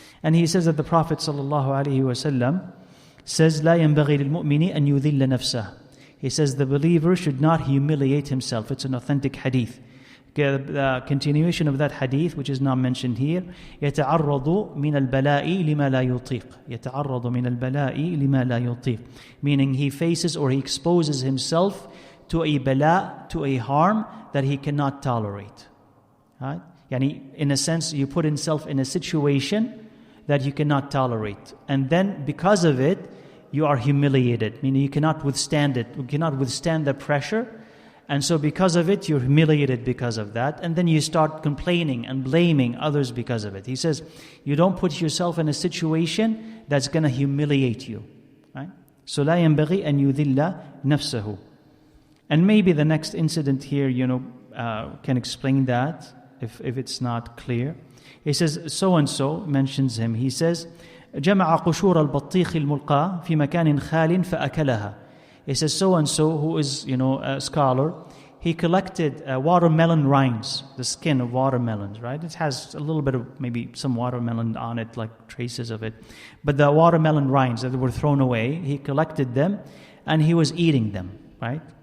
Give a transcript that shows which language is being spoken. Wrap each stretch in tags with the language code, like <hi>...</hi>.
<en>And he says that the Prophet ﷺ says,</en> <ar>لا ينبغي للمؤمن أن يذل نفسه.</ar> <en>He says the believer should not humiliate himself. It's an authentic hadith. The continuation of that hadith, which is not mentioned here,</en> <ar>يتعرض من البلاء لما لا يطيق. يتعرض من البلاء لما لا يطيق.</ar> <en>Meaning he faces or he exposes himself to a bala, to a harm that he cannot tolerate. Right? Yani, in a sense, you put himself in a situation that you cannot tolerate. And then because of it, you are humiliated. Meaning you cannot withstand it. You cannot withstand the pressure. And so because of it, you're humiliated because of that. And then you start complaining and blaming others because of it. He says, you don't put yourself in a situation that's going to humiliate you. Right? So</en> <ar>لا ينبغي أن يذل نفسه.</ar> <en>And maybe the next incident here, can explain that if it's not clear. He says, so-and-so mentions him. He says,</en> <ar>جمع قشور البطيخ الملقاة في مكان خال فأكلها.</ar> <en>He says, so-and-so, who is, a scholar, he collected watermelon rinds, the skin of watermelons, right? It has a little bit of maybe some watermelon on it, like traces of it. But the watermelon rinds that were thrown away, he collected them and he was eating them, right?</en>